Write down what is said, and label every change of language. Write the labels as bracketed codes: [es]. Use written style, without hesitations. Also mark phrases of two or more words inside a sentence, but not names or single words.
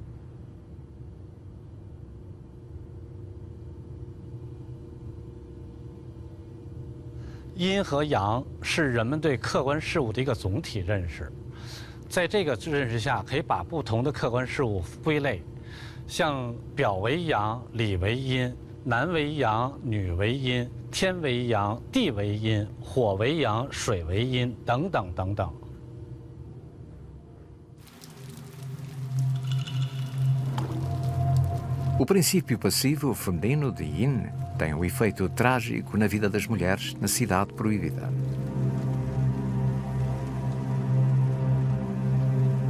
[zh] 阴和阳是人们对客观事物的一个总体认识，在这个认识下，可以把不同的客观事物归类，像表为阳，里为阴。男为阳，女为阴，天为阳，地为阴，火为阳，水为阴，等等等等。 [pt] O princípio passivo feminino de Yin tem um efeito trágico na vida das mulheres na cidade proibida.